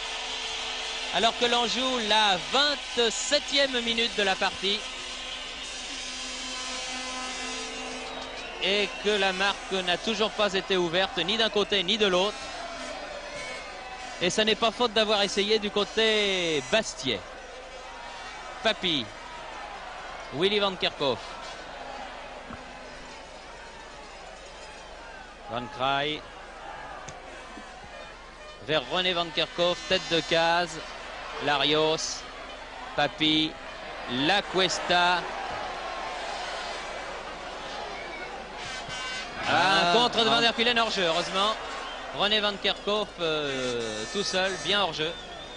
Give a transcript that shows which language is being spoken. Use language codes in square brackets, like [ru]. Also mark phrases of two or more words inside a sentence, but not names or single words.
[fr] Alors que l'on joue la 27e minute de la partie. Et que la marque n'a toujours pas été ouverte ni d'un côté ni de l'autre. Et ça n'est pas faute d'avoir essayé du côté Bastia. Papy. Willy Van Kerkhoff. Van Kraai. Vers René Van Kerkhoff, tête de case. Larios. Papy. Lacuesta. Un contre de Van der Kulen hors jeu, heureusement. René Van Kerkhoff tout seul, bien hors jeu.